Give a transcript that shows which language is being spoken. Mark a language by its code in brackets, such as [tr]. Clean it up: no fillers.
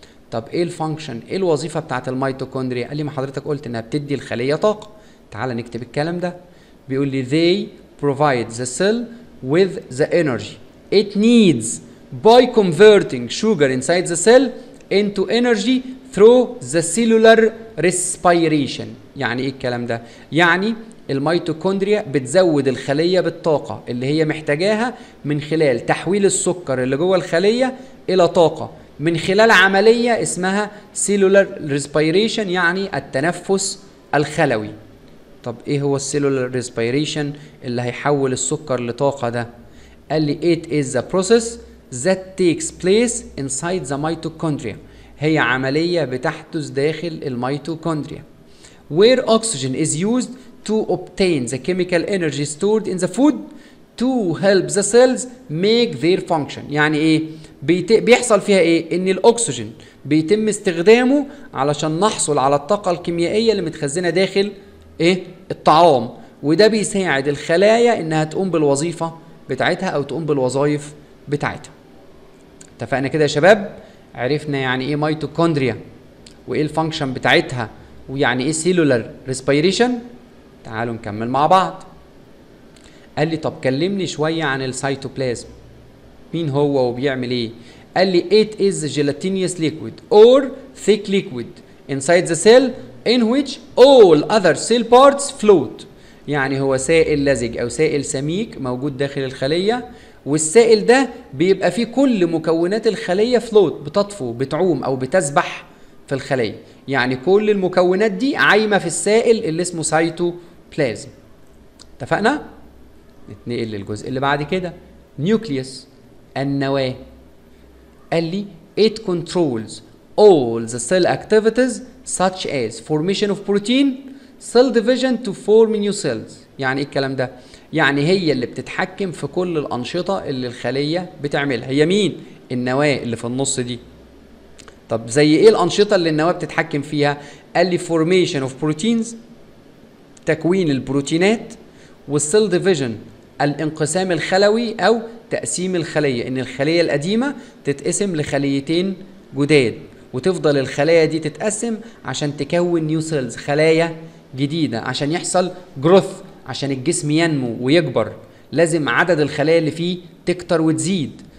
[ar] طب ايه الفانكشن، ايه الوظيفة بتاعت الميتوكوندريا؟ قال لي ما حضرتك قلت انها بتدي الخلية طاقة. تعال نكتب الكلام ده. بيقول لي [en] they provide the cell with the energy it needs by converting sugar inside the cell into energy through the cellular respiration. [ar] يعني ايه الكلام ده؟ يعني الميتوكوندريا بتزود الخلية بالطاقة اللي هي محتاجاها من خلال تحويل السكر اللي جوه الخلية إلى طاقة من خلال عملية اسمها cellular respiration، يعني التنفس الخلوي. طب ايه هو السيلولار ريسبيريشن اللي هيحول السكر لطاقة ده؟ قال لي [en] it is the process that takes place inside the mitochondria. [ar] هي عملية بتحدث داخل الميتوكوندريا [en] where oxygen is used to obtain the chemical energy stored in the food to help the cells make their function. [ar] يعني ايه؟ بيحصل فيها ايه؟ ان الاكسجين بيتم استخدامه علشان نحصل على الطاقة الكيميائية اللي متخزنة داخل ايه؟ الطعام، وده بيساعد الخلايا انها تقوم بالوظيفة بتاعتها او تقوم بالوظائف بتاعتها. اتفقنا كده يا شباب؟ عرفنا يعني ايه ميتوكوندريا وايه الفانكشن بتاعتها ويعني ايه سيلولار ريسبيريشن. تعالوا نكمل مع بعض. قال لي طب كلمني شوية عن السيتوبلازم، مين هو وبيعمل ايه؟ قال لي [en] it is gelatinous liquid or thick liquid inside the cell in which all other cell parts float. [ar] يعني هو سائل لزج او سائل سميك موجود داخل الخلية، والسائل ده بيبقى فيه كل مكونات الخلية فلوت، بتطفو بتعوم او بتسبح في الخلية. يعني كل المكونات دي عايمة في السائل اللي اسمه سيتوبلازم. اتفقنا؟ نتنقل للجزء اللي بعد كده، نيوكليوس، النواة. قال لي [en] it controls all the cell activities such as formation of protein, cell division to form new cells. [ar] يعني ايه الكلام ده؟ يعني هي اللي بتتحكم في كل الأنشطة اللي الخلية بتعملها. هي مين؟ النواة اللي في النص دي. طب زي ايه الأنشطة اللي النواة بتتحكم فيها؟ قال لي [en] formation of proteins، [ar] تكوين البروتينات، والسيل ديفيجن، الانقسام الخلوي او تقسيم الخليه، ان الخليه القديمه تتقسم لخليتين جداد وتفضل الخلايا دي تتقسم عشان تكون نيو سيلز، خلايا جديده، عشان يحصل جروث، عشان الجسم ينمو ويكبر لازم عدد الخلايا اللي فيه تكتر وتزيد.